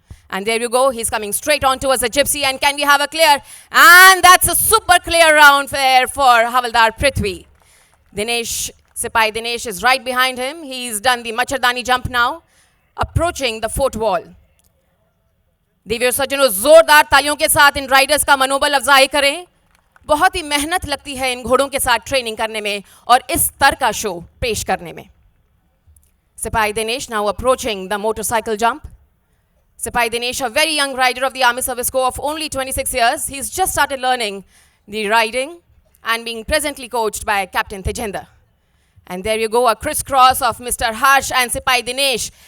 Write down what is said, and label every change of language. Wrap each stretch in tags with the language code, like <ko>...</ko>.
<en>And there you go, he's coming straight on towards the gypsy, and can we have a clear? And that's a super clear round there for Havildar Prithvi. Sipai Dinesh is right behind him. He's done the Machardani jump now, approaching the fort wall.</en> <hi>देवी और सज्जनों, जोरदार तालियों के साथ इन Riders का मनोबल अफजाई करें. बहुत ही मेहनत लगती है इन घोड़ों के साथ ट्रेनिंग करने में और इस स्तर का शो पेश करने में.</hi> <en>Sipai Dinesh now approaching the motorcycle jump. Sipai Dinesh, a very young rider of the Army Service Corps of only 26 years. He's just started learning the riding and being presently coached by Captain Tejender. And there you go, a crisscross of Mr. Harsh and Sipai Dinesh.</en>